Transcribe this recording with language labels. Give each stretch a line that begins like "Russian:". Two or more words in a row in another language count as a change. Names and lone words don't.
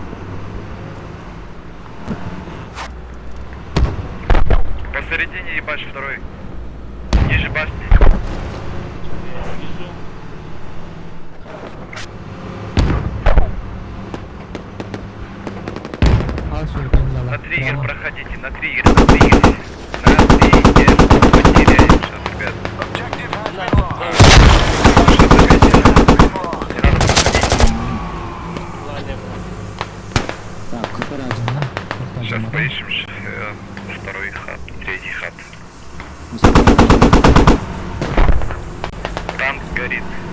Russian: Посередине ебашь второй. Ниже башни. Вижу.
Turkish: Al şöyle pencereler.
Russian: На триггер Tamam. проходите, на триггер, на триггер. На триггер. Потеряем сейчас, ребят.
English: Objective has
Russian: На-
English: been lost.
Russian: Не надо проходить. Ладно. Так, аккуратно, да? Сейчас Аккуратно. поищем второй хат, третий хат. Танк горит.